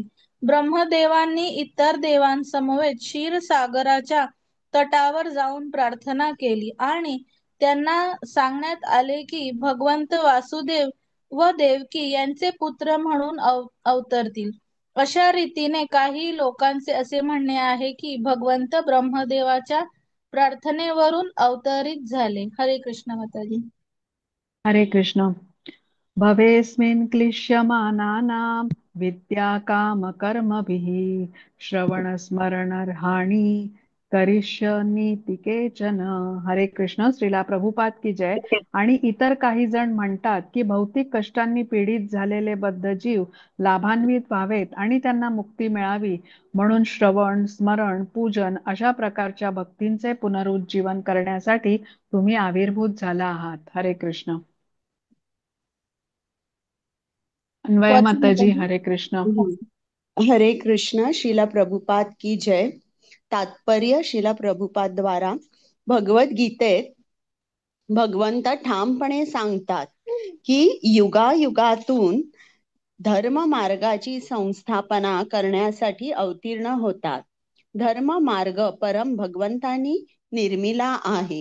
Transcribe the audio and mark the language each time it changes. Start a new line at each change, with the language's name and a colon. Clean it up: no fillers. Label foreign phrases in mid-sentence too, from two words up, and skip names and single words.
Marathi: ब्रह्मदेवांनी इतर देवांसमवेत क्षीरसागराच्या तटावर जाऊन प्रार्थना केली आणि त्यांना सांगण्यात आले की भगवंत वासुदेव व देवकी यांचे पुत्र म्हणून अवतरतील. अशा रीतीने काही लोकांचे असे म्हणणे आहे की भगवंत ब्रह्मदेवाच्या प्रार्थनेवरून अवतरित झाले. हरे कृष्ण माताजी. हरे कृष्ण.
Sanskrit: भवेस्मिन् क्लिश्यमानानां विद्या काम कर्मभिः श्रवणस्मरणर्हाणि करिष्यन्नीति केचन.
Marathi: हरे कृष्ण.
Hindi: श्रीला प्रभुपाद की जय.
Marathi: आणि इतर काही जण म्हणतात की भौतिक कष्टांनी पीडित झालेले बद्ध जीव लाभान्वित व्हावेत आणि त्यांना मुक्ती मिळावी म्हणून श्रवण, स्मरण, पूजन अशा प्रकारच्या भक्तींचे पुनरुज्जीवन करण्यासाठी तुम्ही आविर्भूत झाला आहात. हरे कृष्ण. अन्वय माताजी. हरे कृष्ण. हरे कृष्ण.
Hindi: श्रीला प्रभुपाद की जय.
Marathi: तात्पर्य श्रीला प्रभुपाद द्वारा भगवद्गीतेत भगवंत ठामपणे सांगतात की युगायुगातून धर्म मार्गाची संस्थापना करण्यासाठी अवतीर्ण होतात. धर्म मार्ग परम भगवंतांनी निर्मिला आहे.